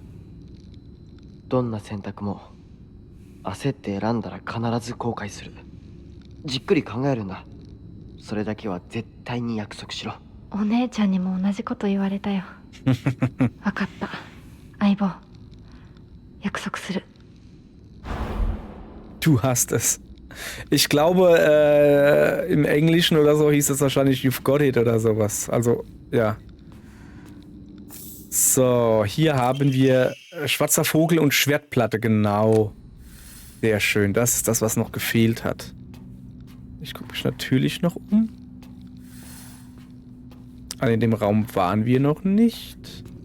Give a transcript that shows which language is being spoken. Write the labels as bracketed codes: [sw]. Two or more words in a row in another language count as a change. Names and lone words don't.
[ja] どんな選択も焦って選んだら必ず後悔する。じっくり考えるんだ。それだけは絶対に約束しろ。お姉ちゃんにも同じこと言われたよ。わかった相棒、約束する。 [de] Du hast es. Ich glaube, im Englischen oder so hieß es wahrscheinlich [en] You've got it [de] oder sowas. Also, ja. So, hier haben wir schwarzer Vogel und Schwertplatte, genau. Sehr schön, das ist das, was noch gefehlt hat. Ich gucke mich natürlich noch um. Also in dem Raum waren wir noch nicht.